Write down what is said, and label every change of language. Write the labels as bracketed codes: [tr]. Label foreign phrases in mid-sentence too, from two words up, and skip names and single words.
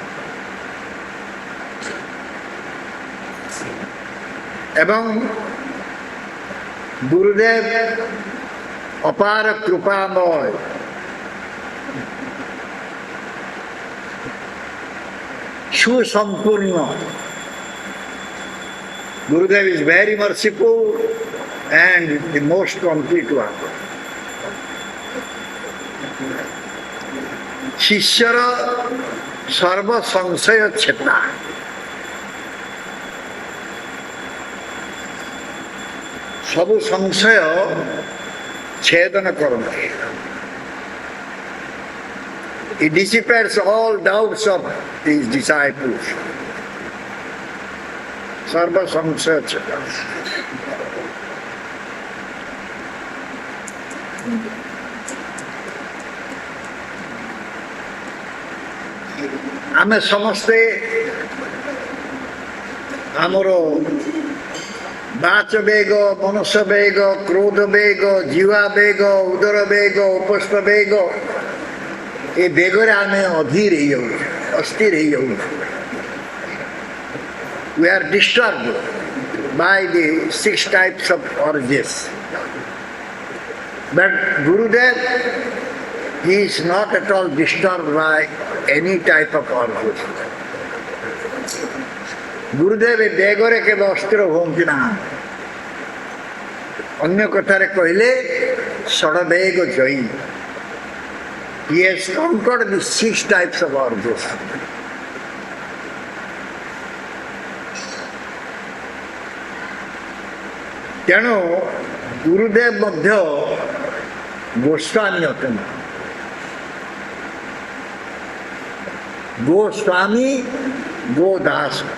[or] ଏବଂ ଗୁରୁଦେବ ଅପାର କୃପାମୟ, ସୁସମ୍ପୂର୍ଣ୍ଣ। [en] Gurudev is very merciful and the most complete one. [or] ଶିଷ୍ୟର [sa] सर्व संशय छेता, [or] ସବୁ ସଂଶୟ ଛେଦନ କରନ୍ତି। [en] He dissipates all doubts of his disciples. [sa] सर्व संशय छेता. [or] ଆମେ ସମସ୍ତେ ଆମର ବାଚ ବେଗ, ମନସ ବେଗ, କ୍ରୋଧ ବେଗ, ଜିହ୍ୱା ବେଗ, ଉଦର ବେଗ, ଉପସ୍ଥ ବେଗ, ଏ ବେଗରେ ଆମେ ଅଧୀର ହେଇଯାଉଛୁ, ଅସ୍ଥିର ହେଇଯାଉଛୁ। [en] We are disturbed by the 6 types of urges. But Gurudev, he is not at all disturbed by any type of urges. [or] Gurudev ଏ ବେଗରେ କେବେ ଅସ୍ଥିର ହୁଅନ୍ତି ନା। ଅନ୍ୟ କଥାରେ କହିଲେ ଷଡ଼ବେଗ ଜୟୀ। [en] He has conquered the 6 types of urges. [or] ତେଣୁ ଗୁରୁଦେବ ମଧ୍ୟ ଗୋସ୍ୱାମୀ ଅଟନ୍ତି। ଗୋସ୍ୱାମୀ, ଗୋଦାସ।